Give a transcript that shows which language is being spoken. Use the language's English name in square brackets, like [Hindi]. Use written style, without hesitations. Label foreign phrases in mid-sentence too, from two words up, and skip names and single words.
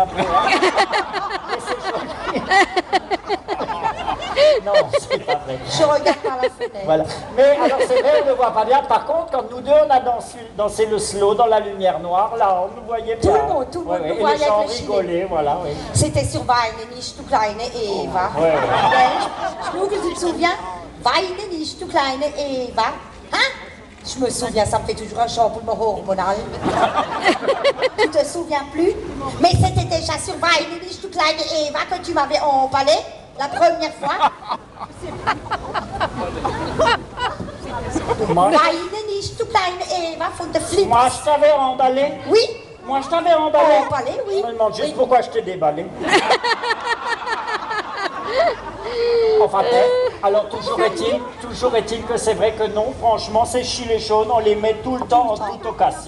[French] Mais c'est joli. Non, c'est pas vrai. Je regarde par la fenêtre. Voilà. Mais alors c'est vrai, on ne le voit pas bien. Par contre, quand nous deux on a dansé le slow dans la lumière noire, là on nous voyait bien. Tout le monde nous Et voyait les gens avec le gilet. rigolaient, voilà, oui. C'était sur Weine nicht, du kleine Eva. Ouais, ouais. Schnuggel, tu te souviens? Weine nicht, du kleine Eva. Hein? Je me souviens, ça me fait toujours un chamboulement hormonal. Tu te souviens plus? Mais c'était déjà sur Weine nicht, du kleine Eva que tu m'avais emballé la première fois. Moi, [German] Weine nicht, du kleine Eva von der Flip. [French] moi, je t'avais emballé. Oui, Moi, je t'avais emballé. emballé, oui. Je me demande juste pourquoi je t'ai déballé. Enfin bref, alors toujours est-il que c'est vrai que non, franchement, ces gilets jaunes, on les met tout le temps en toute occasion.